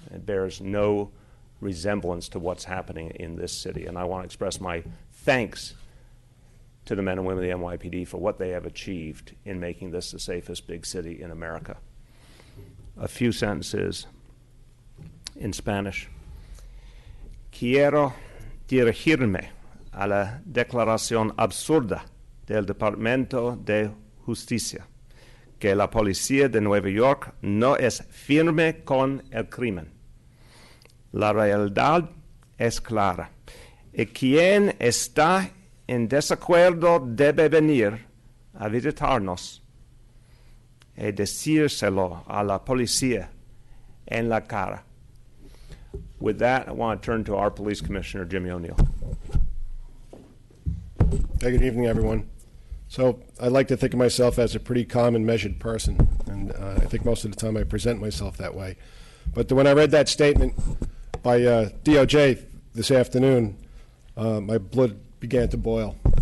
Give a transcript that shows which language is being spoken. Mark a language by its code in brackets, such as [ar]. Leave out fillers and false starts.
[en] It bears no resemblance to what's happening in this city. And I want to express my thanks to the men and women of the NYPD for what they have achieved in making this the safest big city in America. A few sentences in Spanish. [es] Quiero dirigirme a la declaración absurda del Departamento de Justicia, que la policía de Nueva York no es firme con el crimen. La realidad es clara, y quien está en desacuerdo debe venir a visitarnos y decírselo a la policía en la cara. [en] With that, I want to turn to our Police Commissioner, Jimmy O'Neill. Hey, good evening, everyone. So I like to think of myself as a pretty calm and measured person, and I think most of the time I present myself that way. But when I read that statement by DOJ this afternoon, my blood began to boil.